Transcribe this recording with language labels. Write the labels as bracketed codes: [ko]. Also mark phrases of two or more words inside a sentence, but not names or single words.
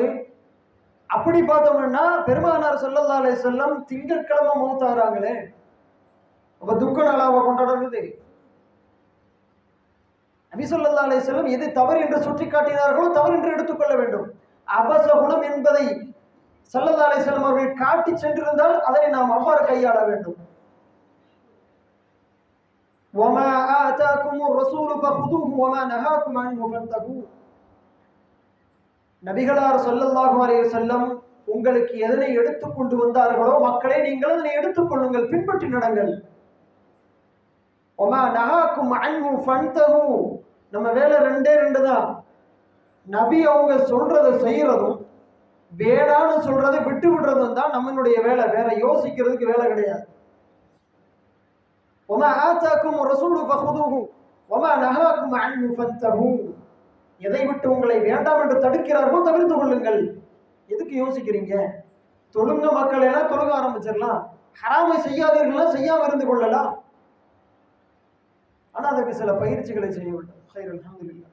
[ta] அப்படி பார்த்தோம்னா பெருமானார் [ar] صلى الله عليه وسلم [ta] திங்கட்கிழமை மௌத்தாகிறாங்களே, அப்ப துக்க நாளாக கொண்டாடுறது. நபி [ar] صلى الله عليه وسلم [ta] எது தவறு என்று சுட்டி காட்டினார்களோ தவறு என்று எடுத்துக்கொள்ள வேண்டும். அபசகுணம் என்பதை [ar] صلى الله عليه وسلم [ta] அவர்கள் காட்டி சென்றிருந்தால் அதனை நாம் அவ்வாறு கையாள வேண்டும். [ar] وَمَا آتَاكُمُ الرَّسُولُ فَخُذُوهُ وَمَا نَهَاكُمْ عَنْهُ فَانْتَهُوا. [ta] நபிகளார் [ar] صلى الله عليه وسلم [ta] உங்களுக்கு எதனை எடுத்துக் கொண்டு வந்தார்களோ மக்களே நீங்கள் அதனை எடுத்துக்கொள்ளுங்கள், பின்பற்றி நடங்கள். [ar] وَمَا نَهَاكُمْ عَنْهُ فَانْتَهُوا. [ta] நம்ம வேலை 2 தான். நபி அவங்க சொல்றதை செய்யறதும் வேணான்னு சொல்றதை விட்டு விடுறதும் தான் நம்மளுடைய வேலை. வேற யோசிக்கிறதுக்கு வேலை கிடையாது. [ar] وَمَا آتَاكُمُ الرَّسُولُ فَخُذُوهُ وَمَا نَهَاكُمْ عَنْهُ فَانْتَهُوا. [ta] எதை விட்டு உங்களை வேண்டாம் என்று தடுக்கிறார்களோ தவிர்த்து கொள்ளுங்கள். எதுக்கு யோசிக்கிறீங்க? தொழுங்க மக்கள் எல்லாம் தொழுக ஆரம்பிச்சிடலாம். ஹராமை செய்யாதீர்களா, செய்யாம இருந்து கொள்ளலாம். ஆனா அதுக்கு சில பயிற்சிகளை செய்ய வேண்டும். [ar] خير الحمد لله.